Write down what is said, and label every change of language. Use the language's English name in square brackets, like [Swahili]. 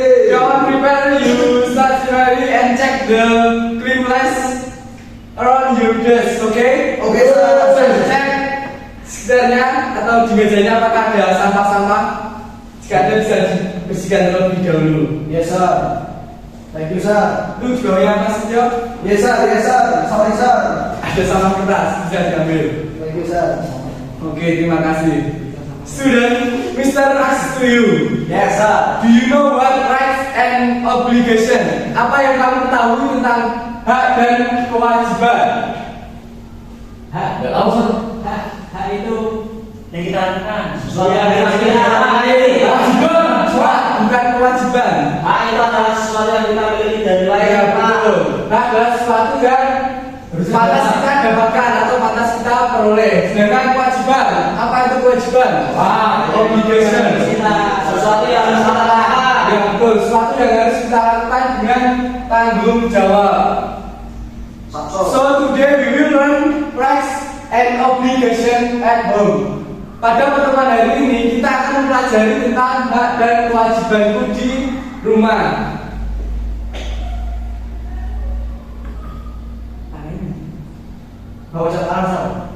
[English] Don't prepare you stationery and check the cleanliness around your desk, okay? Okay, sir. [Indonesian] Cek sekitarnya atau di mejanya apakah ada sampah-sampah. Jika ada bisa dibersihkan terlebih dahulu. [English] Yes, sir. Thank you, sir. [Indonesian] Lu juga yang Mas Setio? [English] Yes, sir. Yes, sir. Sorry, sir. [Indonesian] Ada sampah kertas bisa diambil. [English] Thank you, sir. [Indonesian] Oke, terima kasih. [English] Student, Mr. asks to you. Yes, sir. Do you know what rights and obligation? [Indonesian] Apa yang kamu ketahui tentang hak dan kewajiban? Hak, nggak tahu sir. Hak itu yang kita lakukan. Sesuatu yang Kewajiban, bukan kewajiban. Hak itu adalah sesuatu yang kita miliki dari Ya, lahir. betul. Hak adalah sesuatu yang pantas kita dapatkan atau pantas kita peroleh. Sedangkan kewajiban, apa itu kewajiban? Obligation. Sesuatu yang harus kita lakukan. Ya, betul. Sesuatu yang harus kita lakukan dengan tanggung jawab. [English] So today we will learn rights and obligation at home. [Indonesian] Pada pertemuan hari ini kita akan mempelajari tentang hak dan kewajibanku di rumah. Bawa catatan, sir.